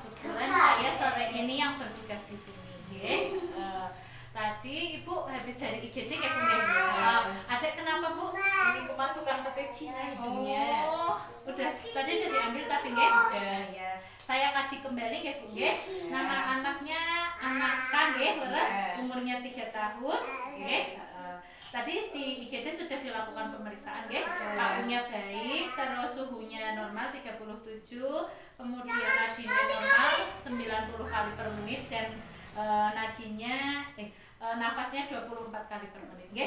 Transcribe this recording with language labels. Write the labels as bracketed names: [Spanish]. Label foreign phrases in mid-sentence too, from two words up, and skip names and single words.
[Indonesian] Kebetulan saya sore ini yang bertugas di sini. Tadi Ibu habis dari IGD ya Bu? Adik kenapa Bu? Ini kemasukan ke Cina hidungnya. Oh, udah tadi udah diambil tapi nggih? Udah ya. Saya kaji kembali ya Bu nggih. Nama anaknya anak K nggih, leres umurnya 3 tahun nggih. Tadi di IGD sudah dilakukan pemeriksaan nggih. KU-nya baik, terus suhunya normal 37, kemudian nadinya normal 90 kali per menit dan nafasnya 24 kali per menit nggih.